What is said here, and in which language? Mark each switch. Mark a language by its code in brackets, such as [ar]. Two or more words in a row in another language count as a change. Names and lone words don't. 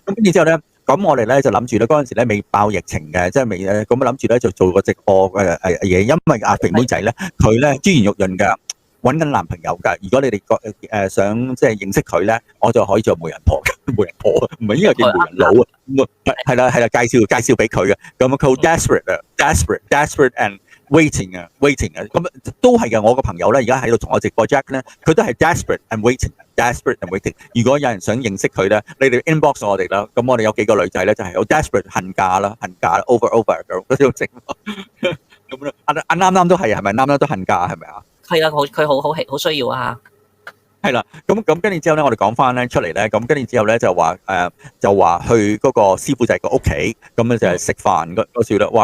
[yue] 咁跟住之後咧，咁我哋咧就諗住咧嗰陣時咧未爆疫情嘅，即係未咁諗住咧就做個直播嘢，因為阿肥妹仔咧佢咧珠圓玉潤嘅，揾緊男朋友㗎。如果你哋想即係認識佢咧，我就可以做媒人婆，媒人婆唔係應該叫媒人佬啊？係啦，介紹俾佢嘅。咁佢好 [en] desperate and waiting [yue] 啊，咁都係嘅。我個朋友咧，而家喺度同我直播 Jack 咧，佢都係 [en] desperate and waiting。 [yue] 如果有人想認識佢咧，你哋 inbox 我哋啦。咁我哋有幾個女仔咧，就係好 desperate 恨嫁啦，over 嗰種情況。咁咧，啱都係，係咪啱都恨嫁係咪啊？係啊，佢好需要啊。係啦，咁跟住之後咧，我哋講翻咧出嚟咧，咁跟住之後咧就話去嗰個師傅仔個屋企，咁咧就係食飯嗰時咧，哇！